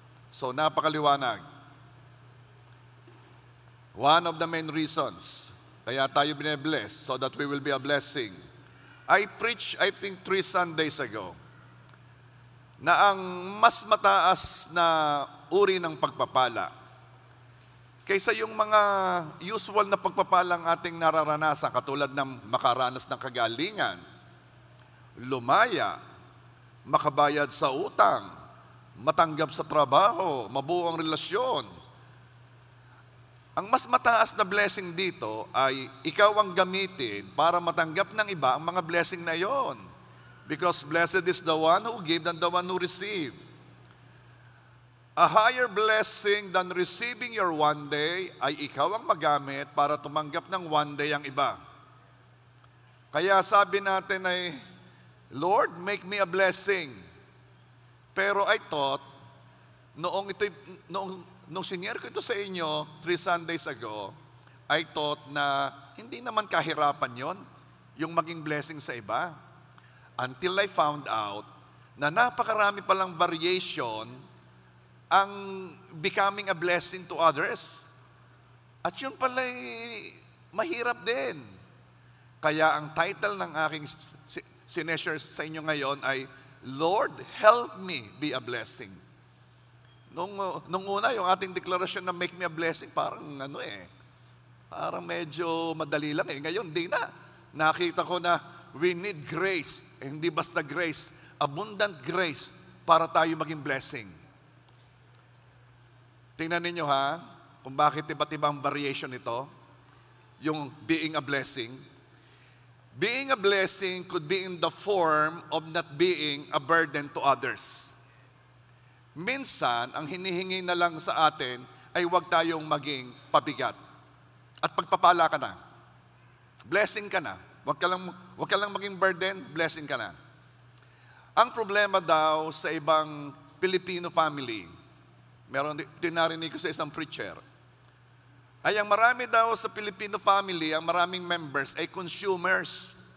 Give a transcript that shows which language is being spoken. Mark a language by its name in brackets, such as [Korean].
[Filipino] So napakaliwanag. [English] One of the main reasons, [Filipino] kaya tayo bine-bless, [English] so that we will be a blessing. I preached, I think 3 Sundays ago, [Filipino] na ang mas mataas na uri ng pagpapala kaysa yung mga usual na pagpapalang ating nararanasan, katulad ng makaranas ng kagalingan, lumaya, makabayad sa utang, matanggap sa trabaho, mabuo ang relasyon. Ang mas mataas na blessing dito ay ikaw ang gamitin para matanggap ng iba ang mga blessing na yon. [English] Because blessed is the one who gave and the one who received. A higher blessing than receiving your one day [Filipino] ay ikaw ang magamit para tumanggap ng one day ang iba. Kaya sabi natin ay, [English] Lord, make me a blessing. [Filipino] Pero [English] I thought, [Filipino] nung senior ko ito sa inyo 3 Sundays ago, I thought na hindi naman kahirapan yon, yung maging blessing sa iba. [English] Until I found out [Filipino] na napakarami palang [English] variation ang becoming a blessing to others. [Filipino] At yun pala'y mahirap din. Kaya ang title ng aking sineshare sa inyo ngayon ay, [English] Lord, help me be a blessing. [Filipino] Nung una, yung ating deklarasyon na [English] make me a blessing, [Filipino] parang parang medyo madali lang . Ngayon, di na. Nakita ko na [English] we need grace, [Filipino] hindi basta grace, abundant grace para tayo maging blessing. Tingnan ninyo kung bakit iba't ibang variation ito, yung being a blessing. [English] Being a blessing could be in the form of not being a burden to others. [Filipino] Minsan, ang hinihingi na lang sa atin ay huwag tayong maging pabigat. At pagpapala ka na. Blessing ka na. Huwag ka lang maging burden, blessing ka na. Ang problema daw sa ibang Filipino family, meron din narinig ko sa isang preacher, ay ang marami daw sa Filipino family, ang maraming members ay consumers.